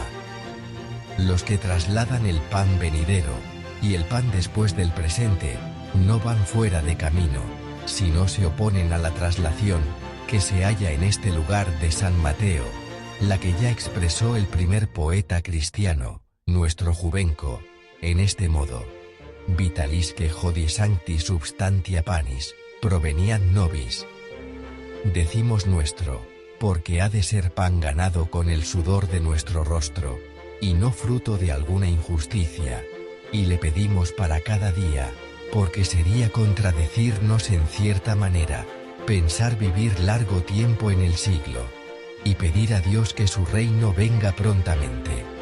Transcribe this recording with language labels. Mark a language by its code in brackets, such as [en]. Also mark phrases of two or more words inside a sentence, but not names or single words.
[es] Los que trasladan el pan venidero, y el pan después del presente, no van fuera de camino, sino se oponen a la traslación, que se halla en este lugar de San Mateo, la que ya expresó el primer poeta cristiano, nuestro Juvenco, en este modo: [la] vitalisque hodie sancti substantia panis, proveniat nobis. [es] Decimos nuestro, porque ha de ser pan ganado con el sudor de nuestro rostro, y no fruto de alguna injusticia, y le pedimos para cada día, porque sería contradecirnos en cierta manera, pensar vivir largo tiempo en el siglo, y pedir a Dios que su reino venga prontamente.